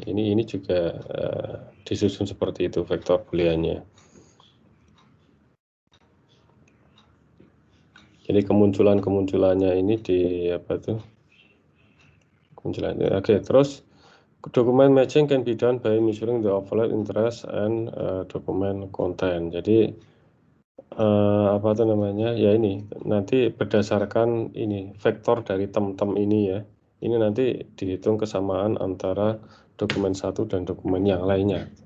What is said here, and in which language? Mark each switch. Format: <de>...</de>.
<id>Ini juga disusun seperti itu vektor booleannya. Jadi kemunculannya ini di apa tuh? Kemunculannya. Oke, terus</id> <en>document matching can be done by measuring the overlap interest and document content.</en> <id>Jadi apa tuh namanya? Ya ini nanti berdasarkan ini vektor dari tem-tem ini ya. Ini nanti dihitung kesamaan antara dokumen 1 dan dokumen yang lainnya.</id>